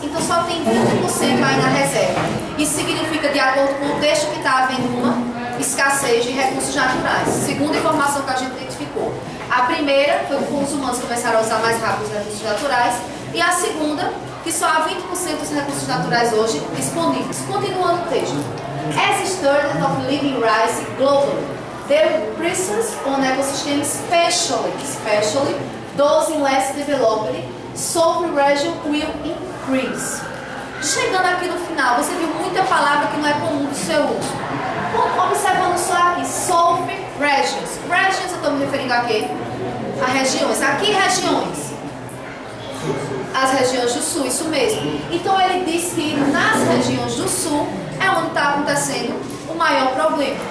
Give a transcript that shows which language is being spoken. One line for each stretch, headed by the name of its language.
Portuguese: Então, só tem 20% aí na reserva. Isso significa, de acordo com o texto, que está havendo uma escassez de recursos naturais. Segunda informação que a gente identificou. A primeira foi que os humanos começaram a usar mais rápido os recursos naturais. E a segunda, que só há 20% dos recursos naturais hoje disponíveis. Continuando o texto.
English: As standard of living rise globally, the pressures on ecosystems, especially those in less developed, southern region will increase.
Portuguese: Chegando aqui no final, você viu muita palavra que não é comum do seu uso. Observando só aqui,
English: southern regions.
Portuguese: Regions, eu estou me referindo a quê? A regiões. Aqui, regiões. as regiões do sul, isso mesmo. Então ele diz que nas regiões do sul é onde está acontecendo o maior problema.